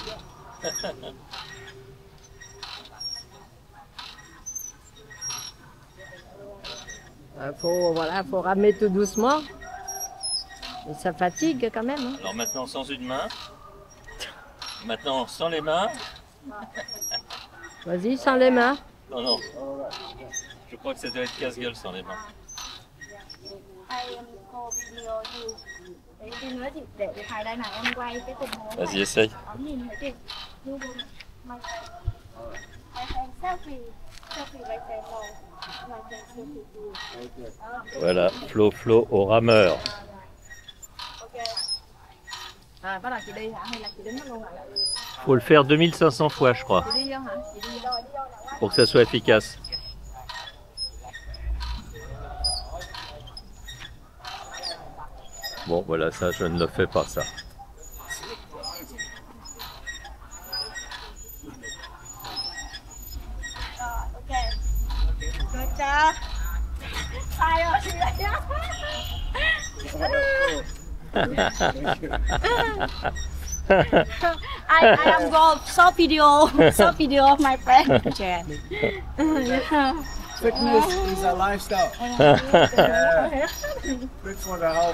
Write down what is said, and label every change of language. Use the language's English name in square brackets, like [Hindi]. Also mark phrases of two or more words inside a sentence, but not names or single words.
[French] Faut ramer tout doucement. Et ça fatigue quand même. Hein. Alors maintenant sans une main. Maintenant sans les mains. Vas-y, sans les mains. Non, non. Je crois que ça doit être casse-gueule sans les mains. [English] I am go video you. [Vietnamese] Để cái nữa thì để thầy đây này em quay cái tình huống này. [French] Vas-y, essaye. [Vietnamese] Ông nhìn thấy đi. You mày. [English] I selfie. Selfie right there. [French] Voilà, Flo au rameur. À, [Vietnamese] bắt đầu chị đi hả? Hay là chị đứng đó luôn hả? [French] Faut le faire 2500 fois, je crois, [Vietnamese] Chị đi vô hả? Chị đi vô. [French] pour que ça soit efficace. Bon, voilà, ça, je ne le fais pas, ça. [English] Ok. Good job. [Vietnamese] Sai rồi chị đấy. [English] I am go short video of my friend. Yeah. Fitness is a lifestyle. Good for the health.